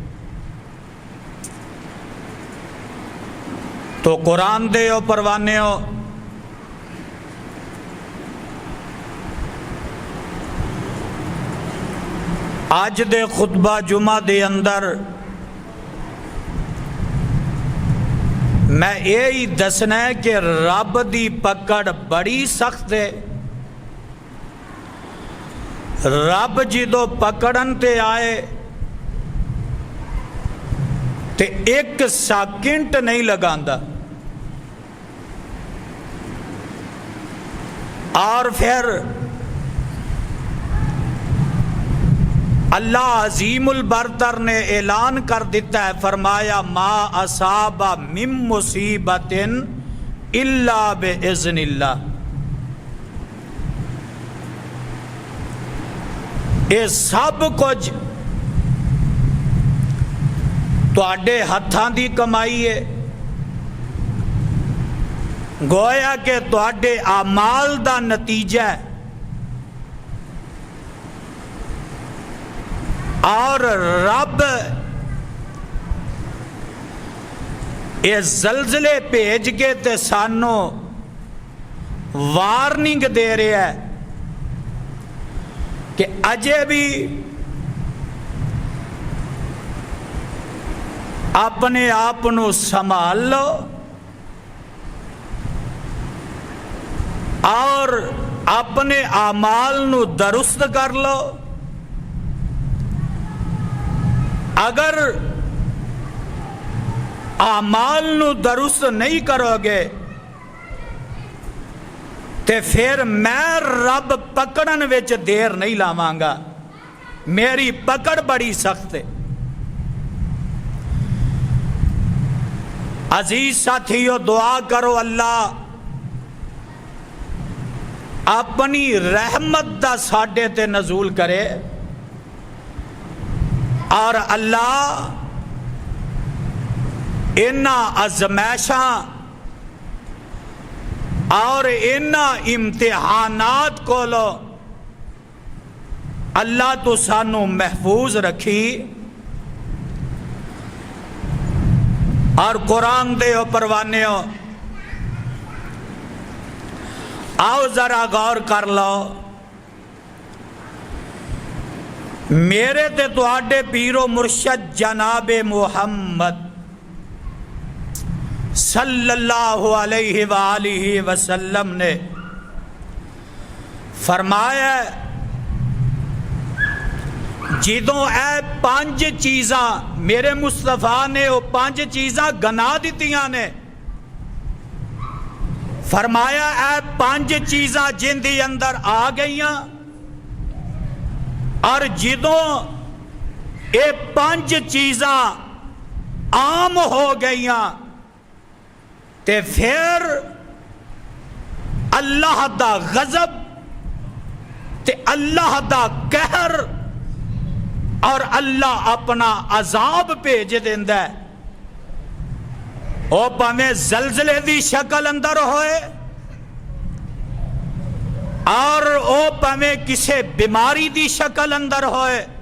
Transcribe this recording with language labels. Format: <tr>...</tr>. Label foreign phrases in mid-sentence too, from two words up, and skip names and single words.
<pa>تو قرآن دے او پروانے ہو آج دے خطبہ جمعہ دے اندر میں یہی دسنا ہے کہ رب دی پکڑ بڑی سخت ہے۔ رب جدو پکڑن تے آئے تے ایک سیکنڈ نہیں لگاندا، اور پھر اللہ عظیم البرتر نے اعلان کر دیتا ہے، فرمایا</pa> <ar>ما اصاب من مصیبت الا باذن اللہ،</ar> <pa>یہ سب کچھ تواڈے ہتھاں دی کمائی ہے، گویا کہ تواڈے اعمال دا نتیجہ ہے، اور رب یہ زلزلے بھیج کے تے سانو وارننگ دے رہا ہے کہ اجے بھی اپنے آپ نو سنبھال لو اور اپنے اعمال نو درست کر لو۔ اگر اعمال نو درست نہیں کرو گے تے پھر میں رب پکڑن وچ دیر نہیں لاواں گا، میری پکڑ بڑی سخت ہے۔ عزیز ساتھیو، دعا کرو اللہ اپنی رحمت دا ساڈے تے نزول کرے، اور اللہ انہاں ازمائشاں اور انہاں امتحانات کو لو اللہ تو سانو محفوظ رکھی، اور قرآن دے ہو پروانے ہو آؤ ذرا غور کر لو، میرے تے تواڈے پیرو مرشد جناب محمد</pa> <ar>صلی اللہ علیہ وآلہ وسلم</ar> <pa>نے فرمایا جدوں اے 5 چیزاں میرے مصطفیٰ نے وہ 5 چیزاں گنا دیتیاں نے، فرمایا اے 5 چیزاں جن دی اندر آ گئیاں، اور جدوں اے 5 چیزاں عام ہو گئیاں تے پھر اللہ دا غضب تے اللہ دا قہر اور اللہ اپنا عذاب بھیج دیندا ہے، او پاویں زلزلے دی شکل اندر ہوئے اور او پاویں کسے بیماری دی شکل اندر ہوئے،</pa>